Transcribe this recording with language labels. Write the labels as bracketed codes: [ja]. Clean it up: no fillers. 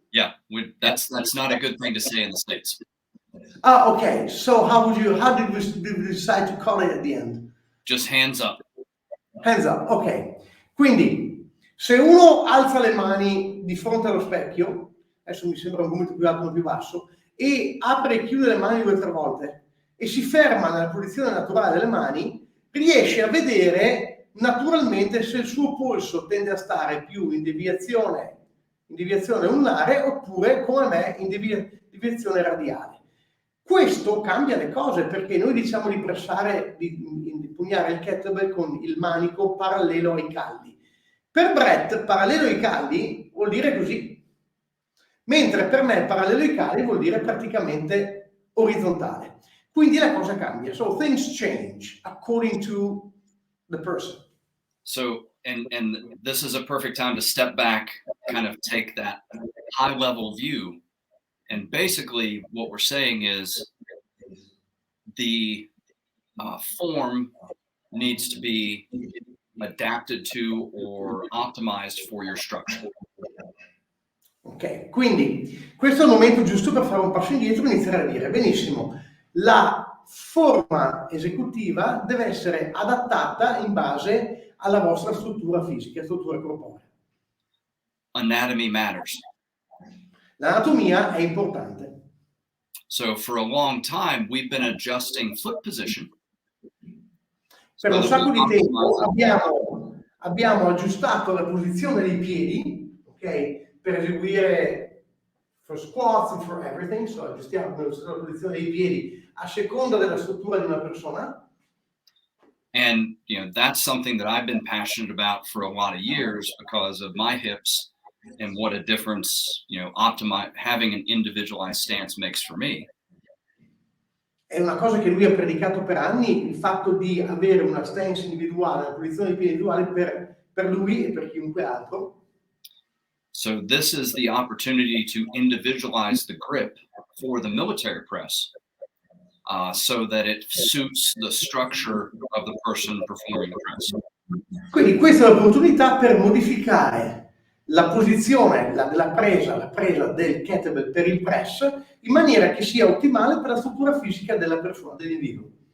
[en] Yeah, that's not a good thing to say in the States. Okay. So how did we decide to call it at the end? Just hands up. Hands up, ok. [it] Quindi, se uno alza le mani di fronte allo specchio, adesso mi sembra un gomito più alto o più basso, e apre e chiude le mani 2 o 3 volte, e si ferma nella posizione naturale delle mani, riesce a vedere naturalmente se il suo polso tende a stare più in deviazione ulnare oppure, come me, in deviazione radiale. Questo cambia le cose, perché noi diciamo di pressare, di impugnare il kettlebell con il manico parallelo ai calli. Per Brett, parallelo ai calli vuol dire così, mentre per me parallelo ai calli vuol dire praticamente orizzontale. Quindi la cosa cambia. [en] So things change according to the person. So, and this is a perfect time to step back, kind of take that high level view. And basically what we're saying is the form needs to be adapted to or optimized for your structure. [it] Ok, quindi questo è il momento giusto per fare un passo indietro e iniziare a dire, benissimo, la forma esecutiva deve essere adattata in base alla vostra struttura fisica, struttura corporea. [en] Anatomy matters. [it] L'anatomia è importante. [en] So for a long time, we've been adjusting foot position. [it] Per un sacco di tempo abbiamo aggiustato la posizione dei piedi, ok? Per eseguire [en] for squats and for everything, [it] so aggiustiamo la posizione dei piedi a seconda della struttura di una persona. [en] And, that's something that I've been passionate about for a lot of years because of my hips and what a difference, having an individualized stance makes for me. [it] È una cosa che lui ha predicato per anni, il fatto di avere una stance individuale, una posizione di piedi individuale per lui e per chiunque altro. [en] So this is the opportunity to individualize the grip for the military press. So that it suits the structure of the person performing the press. [it] Quindi questa è l'opportunità per modificare la posizione della presa, la presa del kettlebell per il press in maniera che sia ottimale per la struttura fisica della persona, dell'individuo.